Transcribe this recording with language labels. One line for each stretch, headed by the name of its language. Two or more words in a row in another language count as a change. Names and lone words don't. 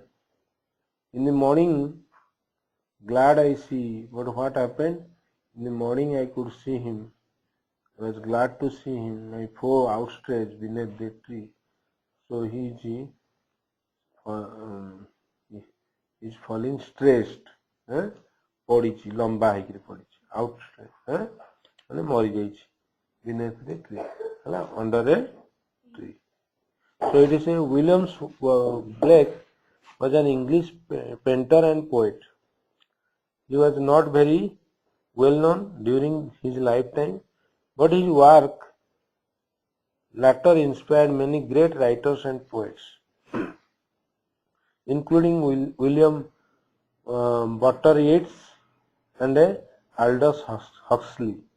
English: In the morning, glad I see, but what happened? In the morning I could see him. I was glad to see him, my foe outstretched beneath the tree. So he is falling stressed,
Odia: ପଡ଼ିଛି ଲମ୍ବା ହେଇକିରି ପଡ଼ିଛି outstretched, ମାନେ ମରି ଯାଇଛି
English: beneath the tree,
Odia: ହେଲା,
English: under a tree. So it is a William Blake was an English painter and poet. He was not very well known during his lifetime, but his work later inspired many great writers and poets, including William Butler Yeats and Aldous Huxley.